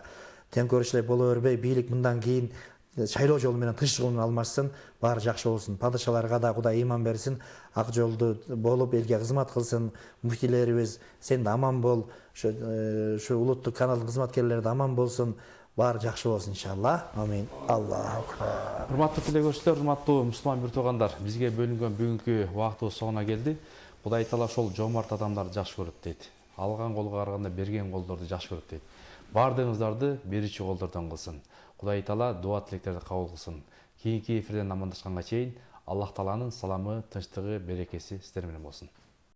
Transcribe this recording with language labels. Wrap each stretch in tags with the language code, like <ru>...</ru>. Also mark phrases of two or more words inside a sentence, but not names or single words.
<ky>Тең көрүшлөр боло бербей, бийлик мындан кийин шайлоо жолу менен тынчтык жолу менен алмашсын, баары жакшы болсун. Падышаларга да Кудай ыйман берсин, ак жолду болуп элге кызмат кылсын. Муфтилерибиз, сен да аман бол. Ушу улуттук каналдын кызматкерлери да аман болсун. Баары жакшы болсун иншалла.</ky> <ar>آمين. الله أكبر.</ar> <ky>Урматтуу телекөрүүчүлөр, урматтуу мусулман бир туугандар, бизге бөлүнгөн бүгүнкү убактыбыз соңуна келди. Кудай Таала ошол жомарт адамдарды жакшы көрөт дейт. Алган колго караганда берген колдорду жакшы көрөт дейт. Бардыгыңыздарды берүүчү колдордон кылсын. Кудай Таала дуа тилектерди кабыл кылсын. Кийинки эфирден амандашканга чейин Аллах Тааланын саламы, тынчтыгы, берекеси сиздер менен болсун.</ky>